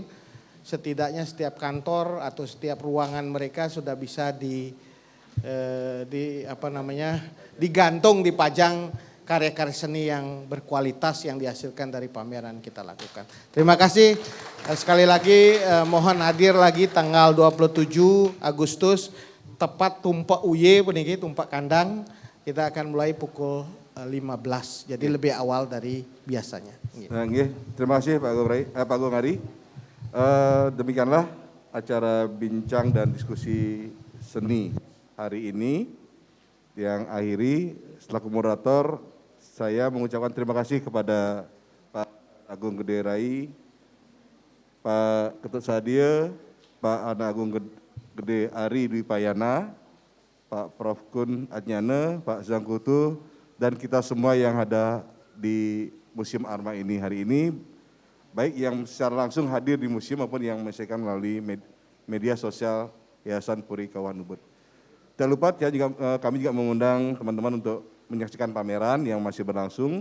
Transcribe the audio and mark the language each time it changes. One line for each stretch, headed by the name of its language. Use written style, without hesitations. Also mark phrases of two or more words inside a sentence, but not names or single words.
Indonesian: Setidaknya setiap kantor atau setiap ruangan mereka sudah bisa digantung, dipajang karya-karya seni yang berkualitas yang dihasilkan dari pameran kita lakukan. Terima kasih sekali lagi, mohon hadir lagi tanggal 27 Agustus tepat tumpak UY peniki tumpak kandang. Kita akan mulai pukul 15, jadi lebih awal dari biasanya. Nah, terima kasih Pak Gong Ari. Demikianlah acara bincang dan diskusi seni hari ini yang akhiri selaku moderator saya mengucapkan terima kasih kepada Pak Agung Gede Rai, Pak Ketut Sadia, Pak Ana Agung Gede Ari Dwi Payana, Pak Prof. Kun Adnyane, Pak Zangkutu, dan kita semua yang ada di Museum Arma ini hari ini, baik yang secara langsung hadir di museum maupun yang menyaksikan melalui media sosial Yayasan Puri Kawan Ubud. Tidak lupa kami juga mengundang teman-teman untuk menyaksikan pameran yang masih berlangsung.